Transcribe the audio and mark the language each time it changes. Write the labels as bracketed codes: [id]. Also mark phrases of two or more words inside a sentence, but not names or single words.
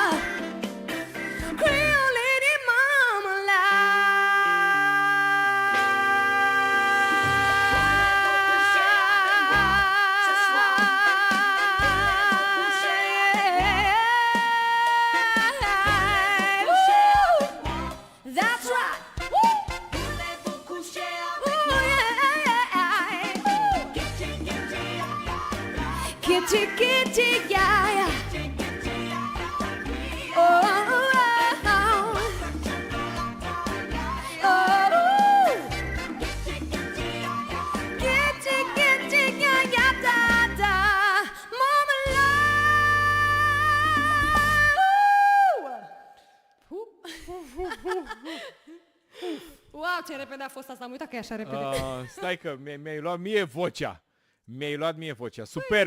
[en] Creole lady marmalade. That's right. [fr] Voulez-vous coucher Ooh, avec [en] yeah. Kitty, kitty, yeah, yeah. Oh, oh, oh. Oh, kitty, kitty, yeah, yeah, da, da. Marmalade. [ro] Wow, ce repede a fost asta, am uitat că e așa repede. Stai că mi-ai luat mie vocea. Mi-ai luat mie vocea. Superb!